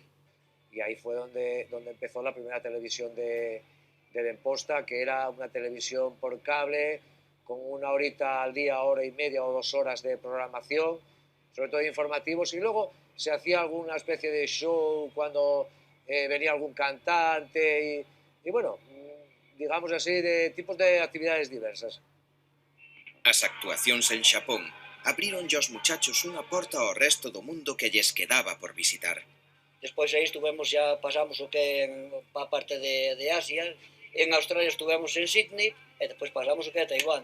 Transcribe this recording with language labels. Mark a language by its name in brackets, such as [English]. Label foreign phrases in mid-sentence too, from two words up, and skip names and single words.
[Spanish] Y ahí fue donde empezó la primera televisión de Benposta, que era una televisión por cable, con 1 horita al día, 1 hora y media o 2 horas de programación, sobre todo de informativos, y luego se hacía alguna especie de show cuando venía algún cantante, y bueno, digamos así, de tipos de actividades diversas. [Galician] As actuacións en Xapón abriron aos muchachos unha porta ao resto do mundo que lles quedaba por visitar. Despois aí estuvemos, ya pasamos o que pa parte de Asia. En Australia estuvemos en Sydney e despois pasamos o que é Taiwán.